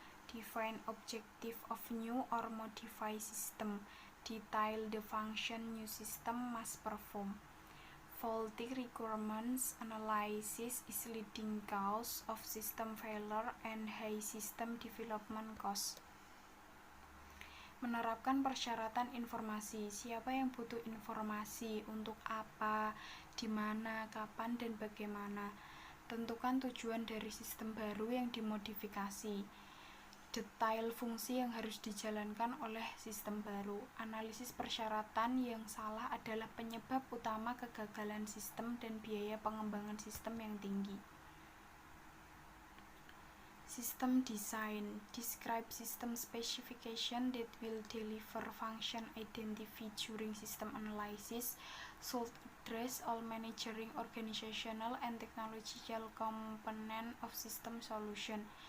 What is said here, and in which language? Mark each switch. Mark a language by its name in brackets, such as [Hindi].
[English] Define objective of new or modify system. Detail the function new system must perform. Faulty requirements analysis is leading cause of system failure and high system development cost. [Indonesian] Menerapkan persyaratan informasi. Siapa yang butuh informasi, untuk apa, di mana, kapan, dan bagaimana. Tentukan tujuan dari sistem baru yang dimodifikasi. Detail fungsi yang harus dijalankan oleh sistem baru. Analisis persyaratan yang salah adalah penyebab utama kegagalan sistem dan biaya pengembangan sistem yang tinggi. [English] System design. Describe system specification that will deliver function identified during system analysis, should address all managerial, organizational, and technological components of system solution.